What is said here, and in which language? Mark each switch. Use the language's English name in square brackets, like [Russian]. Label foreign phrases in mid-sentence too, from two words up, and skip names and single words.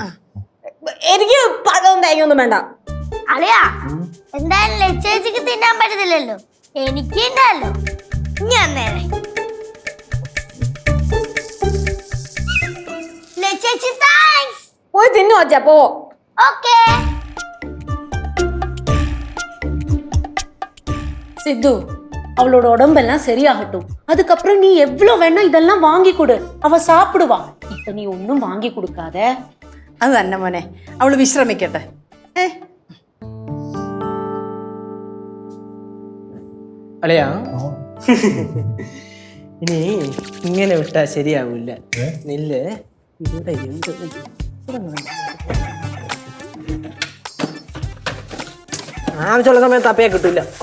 [Malayalam] എനിക്ക് പഴവും തേങ്ങയൊന്നും വേണ്ട. അളിയാ എന്തായാലും ലച്ചേച്ചിക്ക് തിന്നാൻ പറ്റത്തില്ലല്ലോ, എനിക്ക് ഉണ്ടല്ലോ. ഞാൻ നേരെ ലച്ചേച്ചി താങ്ക്സ്. പോയി തിന്നു വച്ചാ പോ. ഓക്കേ [Tamil] சித்து, அவளோட உடம்பெல்லாம் சரியாகட்டும். அதுக்கப்புறம் நீ எவ்வளவு வேணா இதெல்லாம் வாங்கி கொடு, அவ சாப்பிடுவா. இப்ப நீ ஒன்னும் வாங்கி கொடுக்காத. [Malayalam] അത് തന്നെ മോനെ, അവള് വിശ്രമിക്കട്ടെ. അളിയാ ഇനി ഇങ്ങനെ വിട്ടാ ശരിയാവൂല. നെല്ല് ഇവിടെ ആവശ്യമുള്ള സമയത്ത് അപ്പയെ കിട്ടൂല.